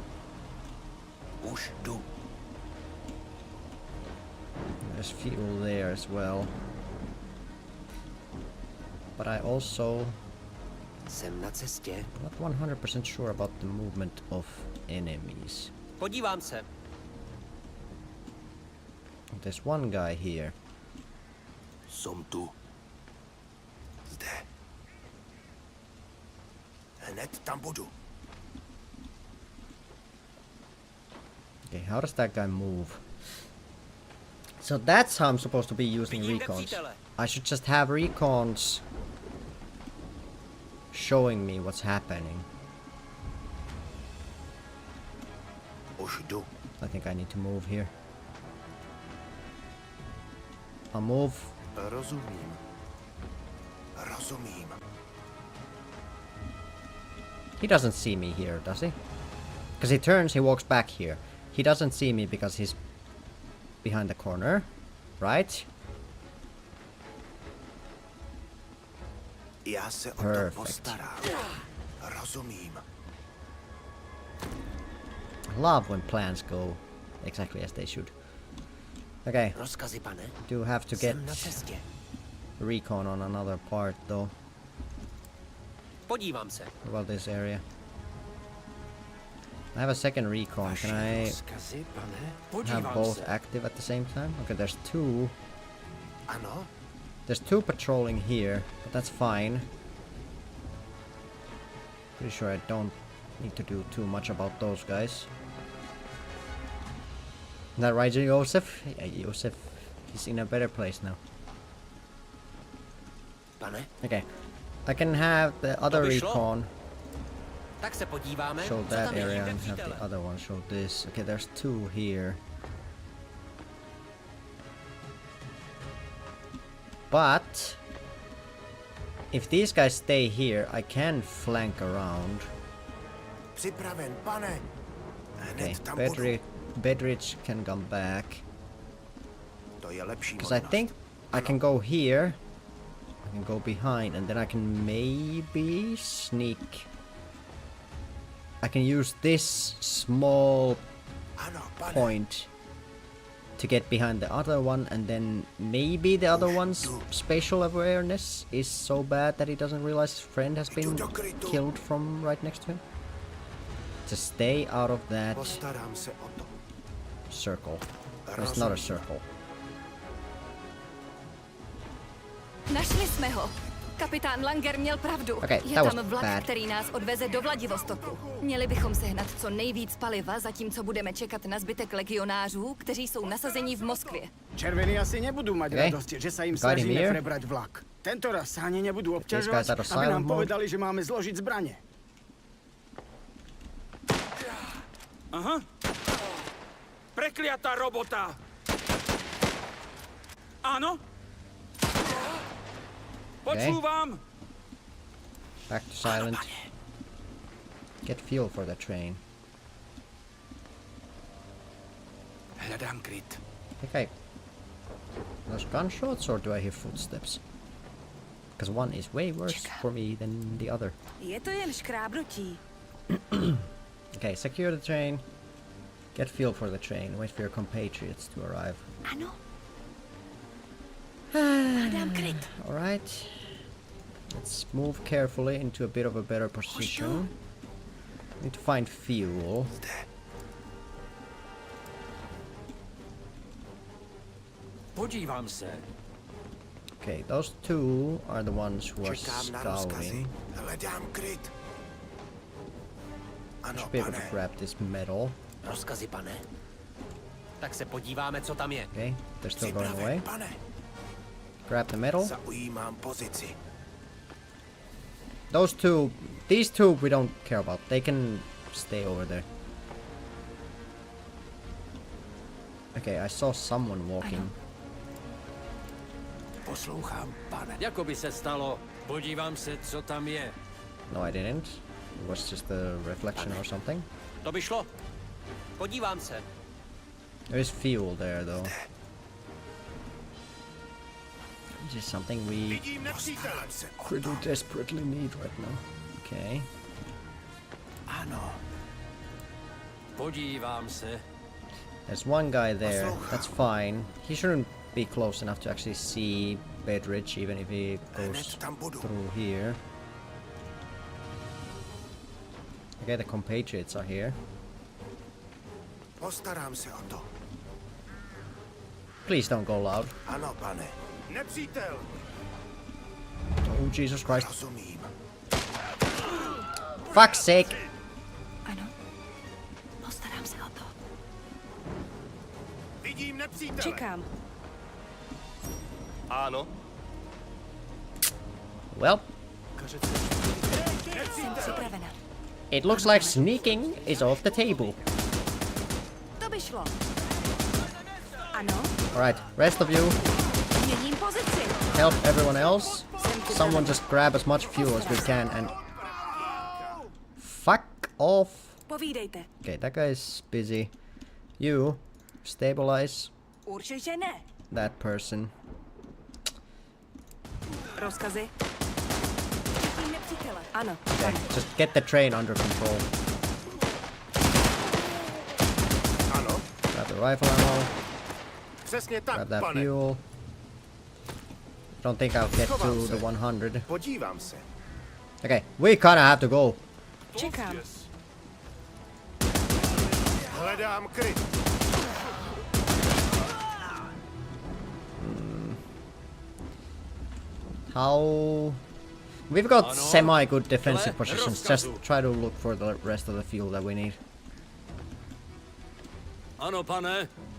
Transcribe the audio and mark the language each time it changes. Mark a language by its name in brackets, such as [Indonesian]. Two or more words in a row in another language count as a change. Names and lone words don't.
[Czech] Už jdu. [English] There's fuel there as well. But I also [Czech] Jsem na cestě. [English] not 100% sure about the movement of enemies. [Czech] Podívám se. [English] There's one guy here. [Czech] Jsem tu. Zde. Hned tam budu. [English] Okay, how does that guy move? So that's how I'm supposed to be using [Czech] Vidím [English] recons. [Czech] nepřítele. [English] I should just have recons showing me what's happening. [Czech] Už jdu. [English] I think I need to move here. I'll move. [Czech] Rozumím. Rozumím. [English] He doesn't see me here, does he? Because he turns, he walks back here. He doesn't see me because he's behind the corner, right? [Czech] Já se o to [English] Perfect. [Czech] postarám. Rozumím. [English] I love when plans go exactly as they should. Okay, [Czech] Rozkazy, pane? [English] do have to get [Czech] Jsem na cestě. [English] recon on another part though. [Czech] Podívám se. [English] What about this area? I have a second recon. Can I [Czech] Rozkazy, pane? [English] have [Czech] Podívám [English] both [Czech] se. [English] active at the same time? Okay, there's two. [Czech] Ano? [English] There's two patrolling here, but that's fine. Pretty sure I don't need to do too much about those guys. Is that right, Joseph? Yeah, Joseph is in a better place now. [Czech] Pane? [English] Okay, I can have the other [Czech] by šlo. [English] recon [Czech] Tak se podíváme, [English] show [Czech] co [English] that [Czech] tam je. [English] area [Czech] Vidím [English] and have [Czech] nepřítele. [English] the other one show this. Okay, there's two here. But if these guys stay here, I can flank around. [Czech] Připraven, pane. [English] Okay, [Czech] Hned tam budu. [English] Bedridge can come back. [Czech] To je lepší [English] Because I [Czech] možnost. [English] think I can go here. I can go behind and then I can maybe sneak. I can use this small [Czech] Ano, pane. [English] point to get behind the other one, and then maybe the other one's spatial awareness is so bad that he doesn't realize his friend has been killed from right next to him. To stay out of that [Czech] Postarám se o to. [English] circle. It's not a circle. [Czech] Našli jsme ho. Kapitán Langer měl pravdu. [English] Okay, [Czech] je [English] that was [Czech] tam vlak, [English] bad. [Czech] který nás odveze do Vladivostoku. Měli bychom sehnat co nejvíc paliva, zatímco budeme čekat na zbytek legionářů, kteří jsou nasazení v Moskvě. [Slovak] Červení asi nebudú mať [English] Okay. [Slovak] radosť, že sa im [English] Got him [Slovak] snažíme [English] here. [Slovak] prebrať vlak. Tento raz sa ani nebudú [English] guys [Slovak] obťažovať, [English] are [Slovak] aby [English] silent [Slovak] nám [English] mode. [Slovak] povedali, že máme zložiť zbranie. Aha. Prekliatá robota. Áno? Počúvam. [English] Back to silent. Get fuel for the train. [Czech] Hledám kryt. [English] Okay. Those gunshots, or do I hear footsteps? Because one is way worse for me than the other. [Czech] Je to jen škrábnutí. [English] Okay, secure the train. Get fuel for the train. Wait for your compatriots to arrive. [Czech] Ano. Hledám kryt. [English] Alright. Let's move carefully into a bit of a better position. Need to find fuel. [Czech] Podívám se. [English] Okay, those two are the ones who are [Czech] Čekám na rozkazy. [English] scouting. [Czech] Hledám kryt. Ano, [English] Should be able to [Czech] pane. [English] grab this metal. [Czech] Rozkazy, pane? Tak se podíváme, co tam je. [English] Okay, they're still going [Czech] Připraven, [English] away. [Czech] pane. [English] Grab the metal. [Czech] Zaujímám pozici. [English] Those two, these two we don't care about. They can stay over there. Okay, I saw someone walking. [Czech] Poslouchám, pane. Jako by se stalo. Podívám se, co tam je. [English] No, I didn't. It was just a reflection or something. [Czech] To by šlo. Podívám se. [English] There is fuel there, though. This is something we pretty desperately need right now. Okay. [Czech] Ano. Podívám se. [English] There's one guy there. That's fine. He shouldn't be close enough to actually see Bedridge, even if he goes through here. Okay, the compatriots are here. [Czech] Postarám se o to. [English] Please don't go loud. [Czech] Ano, pane. Nepřítel. [English] Oh, Jesus Christ. [Czech] Rozumím. [English] Fuck's sake! [Czech] Ano. Postarám se o to. Vidím nepřítele. Čekám. Ano. [English] Well, [Czech] Jsem připravena. [English] it looks like sneaking is off the table. [Czech] To by šlo. Ano. [English] Alright, rest of you, [Czech] Měním pozici. [English] help everyone else. Someone just grab as much fuel as we can and... Fuck off! [Czech] Povídejte. [English] Okay, that guy is busy. You, stabilize [Czech] Určitě ne. [English] that person. [Czech] Rozkazy. Vidím nepřítele. Ano. [English] Okay, just get the train under control. [Czech] Ano. [English] Grab the rifle ammo, [Czech] Přesně tak, [English] grab that [Czech] pane. [English] fuel. Don't think I'll get to the 100. [Czech] Podívám se. [English] Okay, we kinda have to go. [Czech] Čekám. Hledám kryt. [English] How... We've got [Czech] Ano. [English] semi-good defensive [Czech] Dle [English] positions. Just [Czech] rozkazu. [English] try to look for the rest of the fuel that we need. [Czech] Ano, pane.